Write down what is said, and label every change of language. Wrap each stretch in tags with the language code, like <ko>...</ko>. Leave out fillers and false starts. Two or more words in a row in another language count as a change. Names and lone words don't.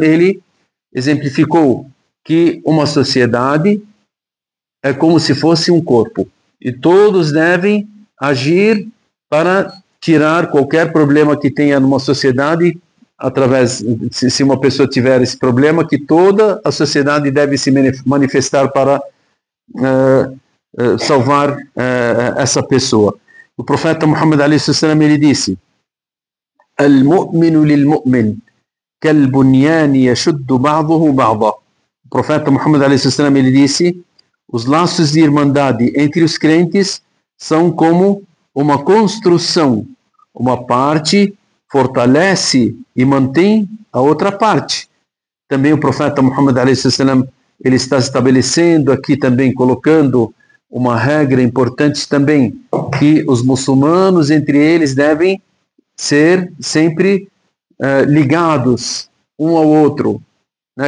<pt>ele exemplificou que uma sociedade é como se fosse um corpo e todos devem agir para tirar qualquer problema que tenha numa sociedade através, se uma pessoa tiver esse problema, que toda a sociedade deve se manifestar para salvar essa pessoa. O profeta Muhammad a.s. ele disse:</pt> <ar>المؤمن للمؤمن كالبنيان يشد بعضه بعضا.</ar> <pt>O profeta Muhammad a.s. ele disse: os laços de irmandade entre os crentes são como uma construção. Uma parte fortalece e mantém a outra parte. Também o profeta Muhammad a.s. ele está estabelecendo aqui também, colocando uma regra importante também, que os muçulmanos entre eles devem ser sempre ligados um ao outro, né?</pt>